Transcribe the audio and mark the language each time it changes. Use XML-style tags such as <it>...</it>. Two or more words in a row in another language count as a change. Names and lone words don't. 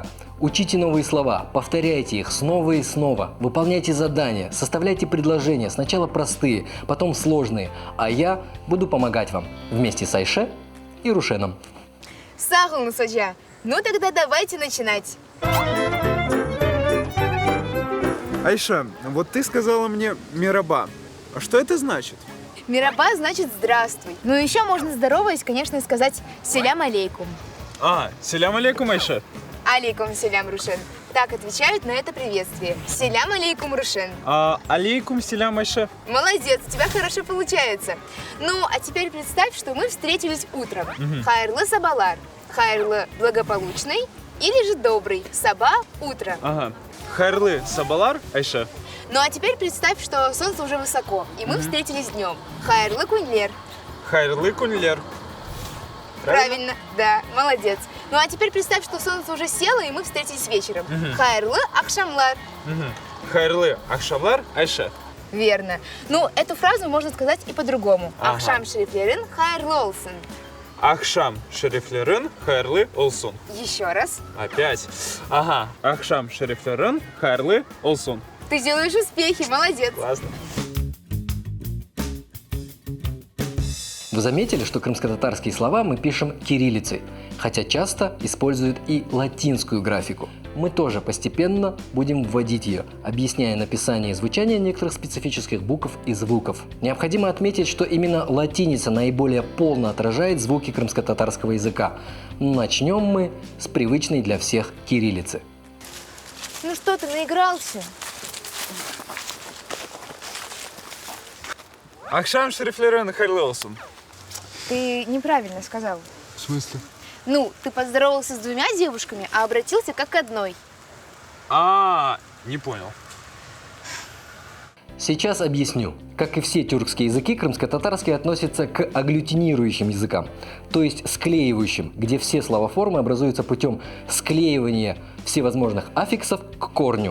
<ru>Учите новые слова, повторяйте их снова и снова, выполняйте задания, составляйте предложения, сначала простые, потом сложные, а я буду помогать вам вместе с Айше и Рушеном.</ru> <crh>Сағылыңыз, Саджа.</crh> <ru>Ну тогда давайте начинать. Айша, вот ты сказала мне «мераба». А что это значит? Мираба значит здравствуй. Ну еще можно, здороваясь, конечно, сказать</ru> <crh>селям алейкум. Селям алейкум, Айша. Алейкум селям, Рушен.</crh> <ru>Так отвечают на это приветствие.</ru> <crh>Селям алейкум, Рушен. Алейкум селям, Айша.</crh> <ru>Молодец, у тебя хорошо получается. Ну, а теперь представь, что мы встретились утром.</ru> <crh>Хайрлы сабалар.</crh> <ru>Хайрлы благополучный или же добрый. Саба – утро.</ru> <crh>Ага. Хайрлы сабалар, Айша.</crh> <ru>Ну, а теперь представь, что солнце уже высоко, и мы встретились днем.</ru> <crh>Хайрлы куньлер. Хайрлы кунлер.</crh> <ru>Правильно, да, молодец. Ну, а теперь представь, что солнце уже село, и мы встретились вечером.</ru> <crh>Хайрлы акшамлар. Хайрлы ахшамлар, Айша.</crh> <ru>Верно. Ну, эту фразу можно сказать и по-другому. Ага.</ru> <crh>Акшам шрифлерин хайрлы олсун. Ахшам шерифлерын, хайрлы олсун.</crh> <ru>Еще раз. Опять. Ага.</ru> <crh>Ахшам шерифлерын, хайрлы олсун.</crh> <ru>Ты делаешь успехи, молодец. Классно. Вы заметили, что крымско-татарские слова мы пишем кириллицей, хотя часто используют и латинскую графику. Мы тоже постепенно будем вводить ее, объясняя написание и звучание некоторых специфических букв и звуков. Необходимо отметить, что именно латиница наиболее полно отражает звуки крымско-татарского языка. Начнем мы с привычной для всех кириллицы. Ну что, ты наигрался?</ru> <crh>Ахшам шерифлерын, хайрлы олсун.</crh> <ru>Ты неправильно сказал. В смысле? Ну, ты поздоровался с двумя девушками, а обратился как к одной. Не понял. Сейчас объясню. Как и все тюркские языки, крымско-татарский относится к агглютинирующим языкам, то есть склеивающим, где все словоформы образуются путем склеивания всевозможных аффиксов к корню.</ru>